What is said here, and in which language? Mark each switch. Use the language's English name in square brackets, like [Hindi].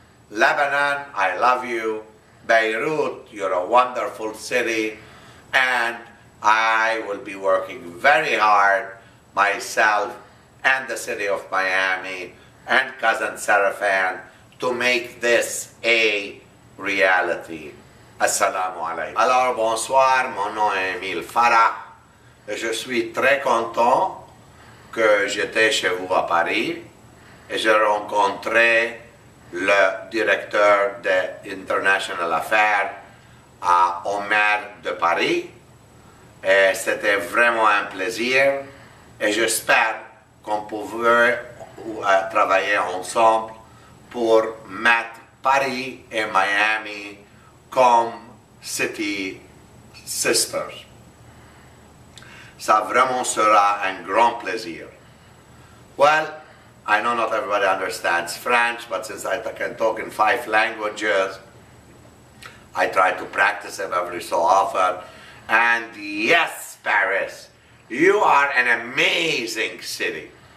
[English] Lebanon, I love you. Beirut, you're a wonderful city. And I will be working very hard, myself and the city of Miami and Cousin Sarafan, to make this a reality. [Arabic] Assalamu alaikum. [French] Alors bonsoir, mon nom est Emile Farah et je suis très content que j'étais chez vous à Paris et j'ai rencontré le directeur des [English] International Affairs [French] à Omer de Paris et c'était vraiment un plaisir et j'espère qu'on pouvait travailler ensemble pour mettre Paris et Miami comme [English] city sisters. [French] Ça vraiment sera un grand plaisir. [English] Well, I know not everybody understands French, but since I can talk in 5 languages, I try to practice them every so often. And yes, Paris, you are an amazing city.